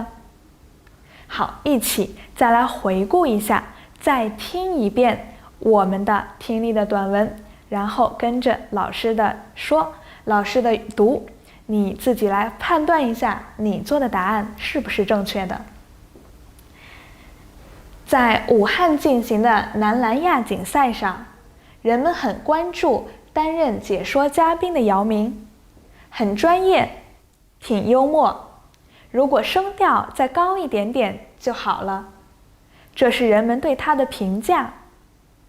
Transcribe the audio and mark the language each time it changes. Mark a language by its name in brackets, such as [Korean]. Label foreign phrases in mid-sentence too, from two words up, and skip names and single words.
[Chinese] 好，一起再來回顧一下，再聽一遍我們的听力的短文，然後跟着老師的說，老師的讀，你自己来判斷一下你做的答案是不是正確的。在武漢進行的男籃亞錦賽上，人們很關注擔任解說嘉賓的姚明，很專業，挺幽默，如果聲調再高一點點就好了。這是人們對他的評價。